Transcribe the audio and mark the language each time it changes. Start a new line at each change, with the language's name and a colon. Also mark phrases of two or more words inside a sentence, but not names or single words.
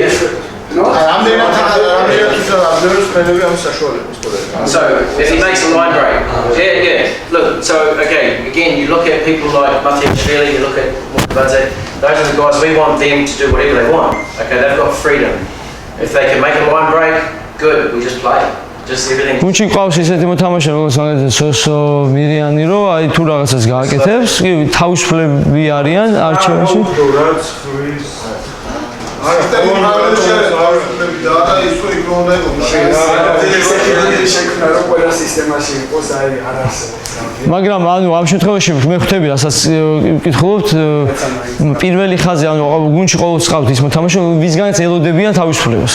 English: So if he makes a line break, yeah. Look, so okay, again, you look at people like Matej, you look at Mukabadze, those are the guys we want them to do whatever they want. Okay, they've got freedom. If they can make a line break, good, we just play. Just everything.
Georgian: Გუნდში ყავს ისეთი მოთამაშე, როგორც მაგალითად სოსო მირიანი, რომ აი თუ რაღაცას გააკეთებს, კი თავისუფლები არიან არჩევანში. მაგრამ ანუ ამ შემთხვევაში მე ხვდები, რასაც ვკითხულობთ, პირველი ხაზი ანუ გუნდში ყოველთვის ყავთ ის მოთამაშე, ვისგანაც ელოდებიან თავისუფლებას.